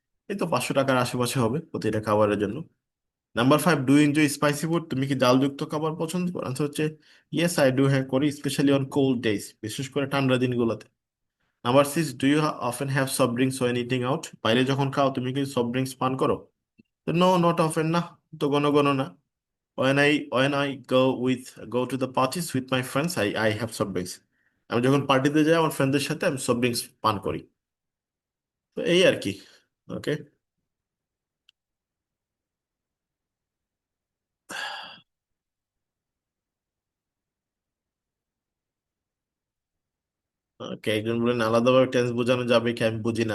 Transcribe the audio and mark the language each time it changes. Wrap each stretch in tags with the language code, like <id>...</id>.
<bn>এই তো 500 টাকার আশেপাশে হবে প্রতিটা খাবারের জন্য।</bn> <en>Number five, do enjoy spicy food?</en> <bn>তুমি কি জালযুক্ত খাবার পছন্দ করো? আনসার হচ্ছে,</bn> <en>yes I do,</en> <bn>হ্যাঁ করি,</bn> <en>specially on cold days,</en> <bn>বিশেষ করে ঠান্ডা দিনগুলোতে।</bn> <en>Number six, do you often have soft drinks when eating out?</en> <bn>বাইরে যখন খাও তুমি কি সফট ড্রিঙ্কস পান করো?</bn> <en>no, not often,</en> <bn>না, তো ঘন ঘন না।</bn> <en>When I go to the parties with my friends, I have soft drinks.</en> <bn>আমি যখন পার্টিতে যাই আমার ফ্রেন্ডদের সাথে, আমি সফট ড্রিঙ্কস পান করি। তো এই আর কি। ওকে, ওকে, একজন বলেন আলাদাভাবে টেন্স বোঝানো যাবে কি, আমি বুঝি না।</bn>